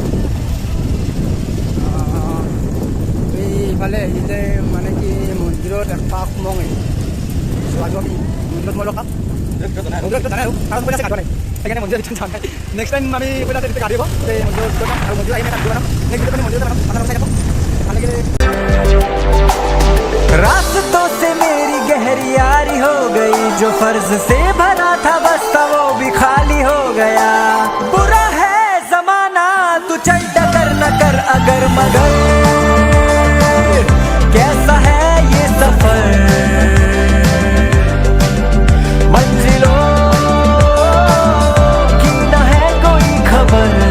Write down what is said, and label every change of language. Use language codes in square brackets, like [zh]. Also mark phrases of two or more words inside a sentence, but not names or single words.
[as] এইফালে আহিলে মানে কি মন্দিৰত এপাক সোমাওঁগৈ যোৱাটো আমি মন্দিৰত মই লগাম মন্দিৰত জানাই কাৰণ পইচা কাটোৱা নাই সেইকাৰণে মন্দিৰৰ ভিতৰত যোৱা নাই। [en] next time [as] আমি পইচা তেতিয়া কাটিব মন্দিৰত আৰু মন্দিৰত আহি কাটিব নাম নেক্সট ভিডিঅ'ত আমি মন্দিৰত যাম আপোনালোক চাই থাকক ভাল লাগিলে। [hi] रास्तों से मेरी गहरी यारी हो गई, जो फर्ज से भरा था बस्ता वो भी खाली हो गया। बुरा है जमाना तू चल डगर न कर अगर मगर, कैसा है ये सफर मंजिलों की न है कोई खबर।